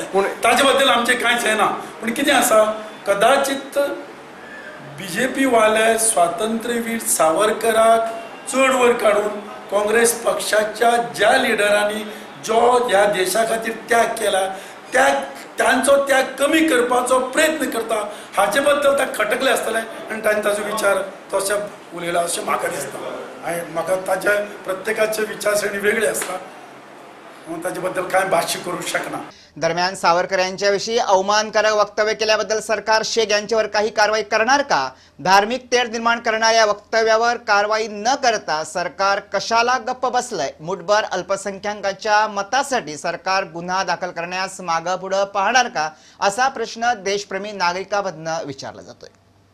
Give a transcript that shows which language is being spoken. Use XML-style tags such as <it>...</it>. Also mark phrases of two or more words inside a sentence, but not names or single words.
<kok>पूण ताचे बद्दल आमचें कांयच हें ना। पूण कितें आसा, कदाचित BJP वाले स्वातंत्र्यवीर सावरकराक चड वयर काडून काँग्रेस पक्षाच्या ज्या लिडरांनी जो ह्या देशा खातीर त्याग केला, त्यांचो त्याग कमी करपाचो प्रयत्न करता, हाचे बद्दल ते खटकले आसतले, आनी तांणी ताजो विचार तशें उलयला अशें म्हाका दिसता। आनी म्हाका ताचे प्रत्येकाचे विचारसरणी वेगळी आसता, हांव ताचे बद्दल कांय भाश्य करूंक शकना।</kok> <mr>दरम्यान सावरकर यांच्याविषयी अवमानकारक वक्तव्य केल्याबद्दल सरकार शेख यांच्यावर काही कारवाई करणार का? धार्मिक तेढ निर्माण करणाऱ्या वक्तव्यावर कारवाई न करता सरकार कशाला गप्प बसलंय? मुठभर अल्पसंख्याकांच्या मतासाठी सरकार गुन्हा दाखल करण्यास मागं पुढं पाहणार का, असा प्रश्न देशप्रेमी नागरिकांमधनं विचारला जातोय।</mr>